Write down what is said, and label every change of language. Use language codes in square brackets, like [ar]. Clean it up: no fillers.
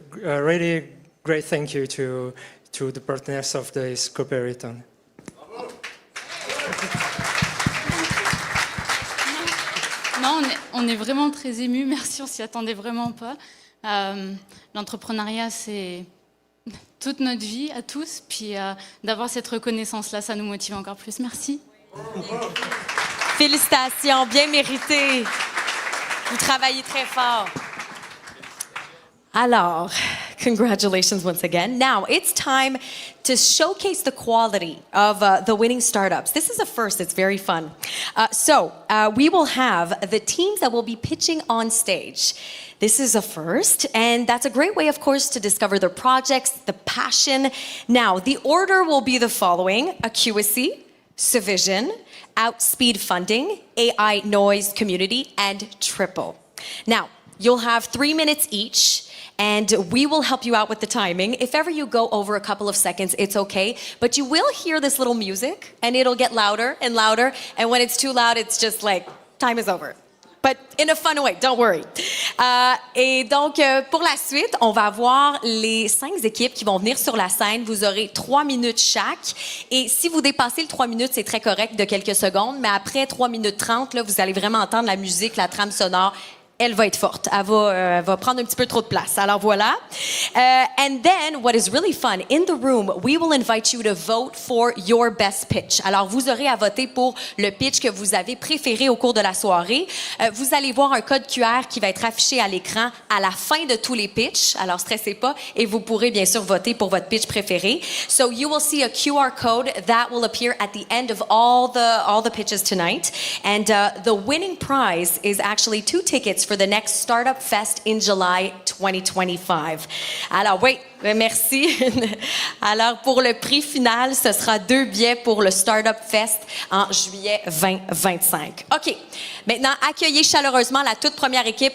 [en] A really great thank you to the partners of this Coopérathon. [fr] Non, on est vraiment très émus. Merci, on s'y attendait vraiment pas. L'entrepreneuriat, c'est toute notre vie à tous. Puis d'avoir cette reconnaissance-là, ça nous motive encore plus. Merci. Félicitations, bien mérité. Vous travaillez très fort. [en] Alors, congratulations once again. Now, it's time to showcase the quality of the winning startups. This is a first. It's very fun. We will have the teams that will be pitching on stage. This is a first, and that's a great way, of course, to discover their projects, the passion. Now, the order will be the following: Acuity, Civision, Outspeed Funding, AI Noise Community, and Triple. Now, you'll have 3 minutes each, and we will help you out with the timing. If ever you go over a couple of seconds, it's okay, but you will hear this little music, and it'll get louder and louder, and when it's too loud, it's just like, time is over. But in a fun way, don't worry. [fr] Et donc, pour la suite, on va avoir les 5 équipes qui vont venir sur la scène. Vous aurez 3 minutes chaque. Et si vous dépassez le 3 minutes, c'est très correct de quelques secondes. Mais après 3 minutes 30, là, vous allez vraiment entendre la musique, la trame sonore. Elle va être forte. Elle va prendre un petit peu trop de place. Alors voilà. [en] And then, what is really fun, in the room, we will invite you to vote for your best pitch. [fr] Alors, vous aurez à voter pour le pitch que vous avez préféré au cours de la soirée. Vous allez voir un code QR qui va être affiché à l'écran à la fin de tous les pitchs. Alors, stressez pas et vous pourrez bien sûr voter pour votre pitch préféré. [en] So, you will see a QR code that will appear at the end of all the pitches tonight. And the winning prize is actually 2 tickets for the next Startup Fest in July 2025. [fr] Alors, oui, merci. Alors, pour le prix final, ce sera 2 billets pour le Startup Fest en juillet 2025. OK. Maintenant, accueillez chaleureusement la toute première équipe.